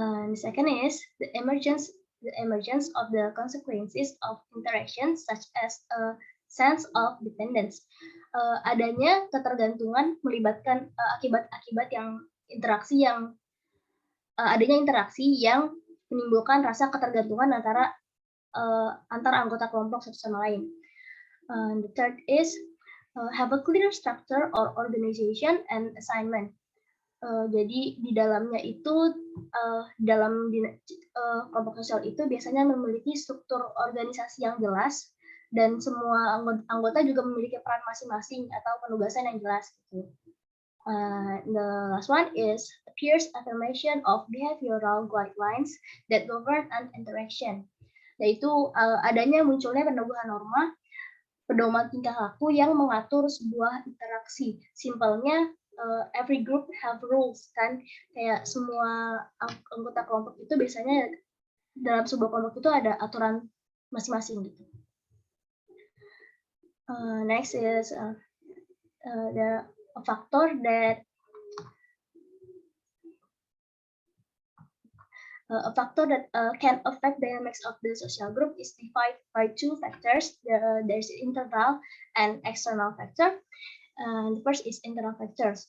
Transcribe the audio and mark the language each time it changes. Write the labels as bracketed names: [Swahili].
[English] The second is the emergence of the consequences of interactions such as a sense of dependence. [Indonesian] Adanya ketergantungan melibatkan akibat-akibat yang adanya interaksi yang menimbulkan rasa ketergantungan antara anggota kelompok satu sama lain. [English] The third is have a clear structure or organization and assignment. [Indonesian] Jadi di dalamnya itu dalam kelompok sosial itu biasanya memiliki struktur organisasi yang jelas dan semua anggota juga memiliki peran masing-masing atau penugasan yang jelas gitu. [English] The last one is peers affirmation of behavioral guidelines that govern an interaction, [Indonesian] yaitu adanya munculnya peneguhan norma pedoman tingkah laku yang mengatur sebuah interaksi. Simpelnya [English] every group have rules [Indonesian] kan, kayak semua anggota kelompok itu biasanya dalam sebuah kelompok itu ada aturan masing-masing gitu. [English] Next is the factor that a factor that can affect dynamics of the social group is defined by two factors. There's internal and external factor. The first is internal factors.